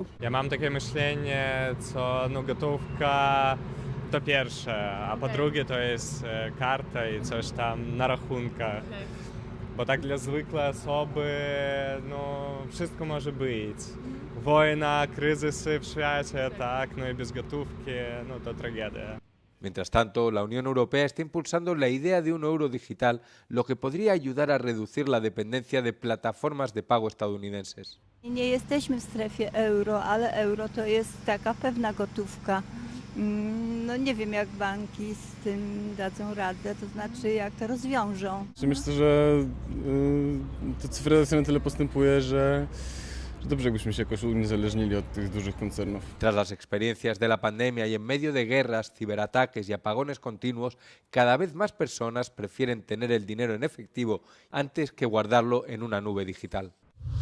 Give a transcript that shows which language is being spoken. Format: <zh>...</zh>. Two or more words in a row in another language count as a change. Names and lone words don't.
<pl>Ja mam takie myślenie, co gotówka to pierwsze, a po drugie to jest karta i coś tam na rachunkach. Bo tak dla zwykłej osoby, wszystko może być. Wojna, kryzysy w świecie, tak, i bez gotówki, to tragedia.</pl> <es>Mientras tanto, la Unión Europea está impulsando la idea de un euro digital, lo que podría ayudar a reducir la dependencia de plataformas de pago estadounidenses.</es> <pl>Nie jesteśmy w strefie euro, ale euro to jest taka pewna gotówka. Nie wiem, jak banki z tym dadzą radę, to znaczy jak to rozwiążą. Myślę, że ta cyfryzacja na tyle postępuje, że dobrze jakbyśmy się jakoś uniezależnili od tych dużych koncernów.</pl> <es>Tras las experiencias de la pandemia y en medio de guerras, ciberataques y apagones continuos, cada vez más personas prefieren tener el dinero en efectivo antes que guardarlo en una nube digital.</es>